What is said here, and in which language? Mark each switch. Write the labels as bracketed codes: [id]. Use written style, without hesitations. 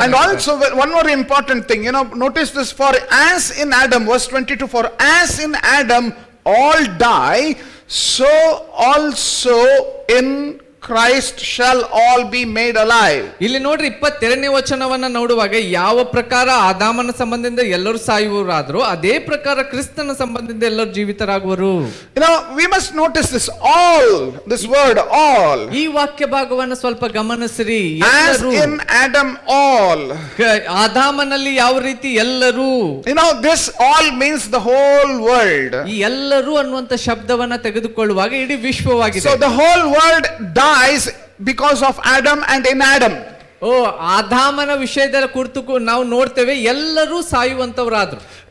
[en] And also one more important thing, notice this, for as in Adam, verse 22, for as in Adam all die, so also in Christ shall all be made alive. [kn] ಇಲ್ಲಿ ನೋಡ್ರಿ 22ನೇ ವಚನವನ್ನ ನೋಡುವಾಗ ಯಾವ ಪ್ರಕಾರ ಆದಾಮನ ಸಂಬಂಧದಿಂದ ಎಲ್ಲರೂ ಸಾಯುವರಾದ್ರು ಅದೇ ಪ್ರಕಾರ ಕ್ರಿಸ್ತನ ಸಂಬಂಧದಿಂದ ಎಲ್ಲರೂ ಜೀವಿತರಾಗುವರು. [en] We must notice this all, this word all. [kn] ಈ ವಾಕ್ಯ ಭಾಗವನ್ನ ಸ್ವಲ್ಪ ಗಮನಿಸಿರಿ. [en] As in Adam all. [kn] ಆದಾಮನಲ್ಲಿ ಯಾವ ರೀತಿ ಎಲ್ಲರೂ. [en] This all means the whole world. [kn] ಈ ಎಲ್ಲರೂ ಅನ್ನುವಂತ ಶಬ್ದವನ್ನ ತೆಗೆದುಕೊಳ್ಳುವಾಗ ಇಡೀ ವಿಶ್ವವಾಗಿದೆ. [en] So the whole world dies because of Adam and in Adam. [kn] ಆದಾಮನ ವಿಷಯದ ಕುರಿತು ನಾವು ನೋಡ್ತೇವೆ ಎಲ್ಲರೂ ಸಾಯುವಂತವರಾದ್ರು.